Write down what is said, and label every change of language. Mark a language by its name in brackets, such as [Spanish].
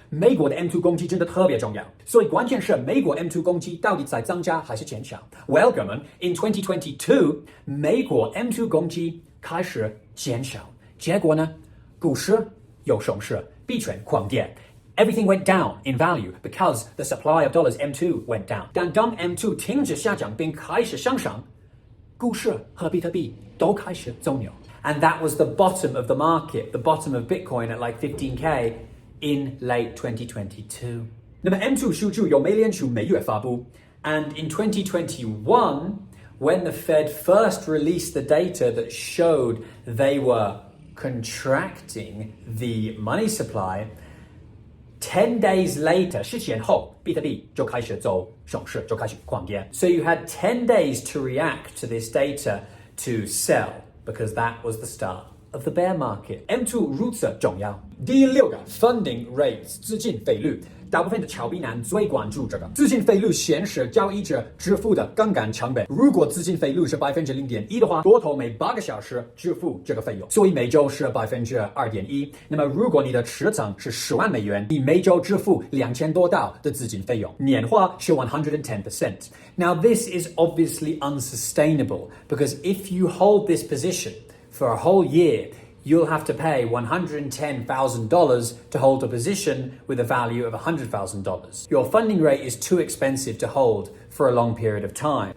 [Chinese] 美国的 M2 供给真的特别重要，所以关键是美国 M2 供给到底在增加还是减少 ？ Well, 哥们 ， in 2022，美国 M2 供给开始减少，结果呢，股市有熊市，币圈狂跌。 [English] Everything went down in value because the supply of dollars M2 went down. [Chinese] 但当 M2 停止下降并开始上升，股市和比特币都开始走牛。 [English] And that was the bottom of the market, the bottom of Bitcoin at like 15K in late 2022. [Chinese] 那么 M2 数据由美联储每月发布 [English] And in 2021, when the Fed first released the data that showed they were contracting the money supply, 10 days later, [Chinese] 10前后，比特币就开始走熊市，就开始狂跌。 [English] So you had 10 days to react to this data to sell because that was the start of the bear market. [Chinese] M2 如此重要。第6个 funding rates 资金费率，大部分的炒币男最关注这个资金费率显示交易者支付的杠杆成本。如果资金费率是0.1%的话，多头每8个小时支付这个费用，所以每周是2.1%。那么如果你的持仓是10万美元，你每周支付$2000多的资金费用，年化是 110%。 [English] Now this is obviously unsustainable because if you hold this position for a whole year, you'll have to pay $110,000 to hold a position with a value of $100,000. Your funding rate is too expensive to hold for a long period of time.